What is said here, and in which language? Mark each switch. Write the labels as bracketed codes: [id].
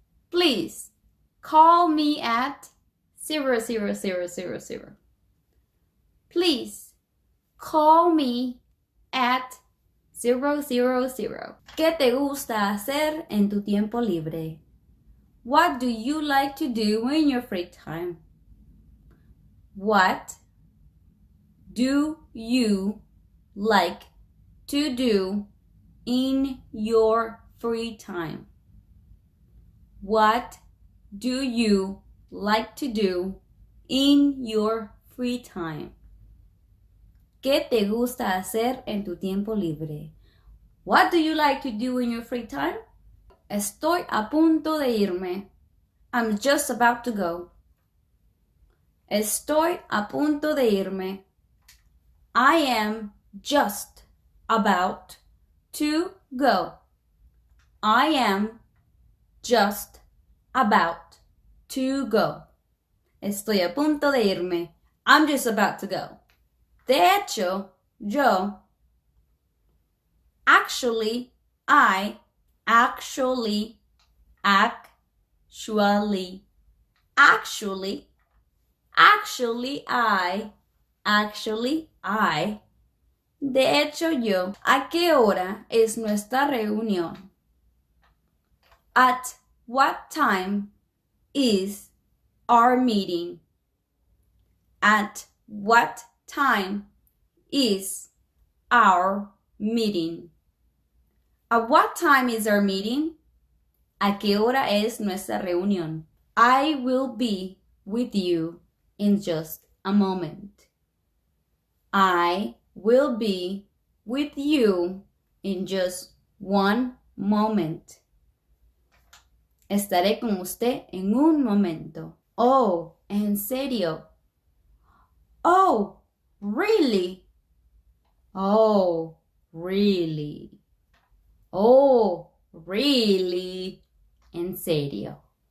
[en] Please call me at 00000. Please call me at 000. [es] ¿Qué te gusta hacer en tu tiempo libre? [en] What do you like to do in your free time? What do you like to do in your free time? What do you like to do in your free time? [es] ¿Qué te gusta hacer en tu tiempo libre? [en] What do you like to do in your free time? [es] Estoy a punto de irme. [en] I'm just about to go. [es] Estoy a punto de irme. [en] I am just about to go. I am just about to go. [es] Estoy a punto de irme. [en] I'm just about to go. [es] De hecho, yo. [en] Actually, I. Actually, actually, actually, actually, I. Actually, I. [es] De hecho, yo. ¿A qué hora es nuestra reunión? [en] At what time is our meeting? At what time is our meeting? At what time is our meeting? [es] ¿A qué hora es nuestra reunión? [en] I will be with you in just a moment. I will be with you in just one moment. [es] Estaré con usted en un momento. [en] Oh, [es] ¿en serio? [en] Oh, really? Oh, really? Oh, really? [es] En serio.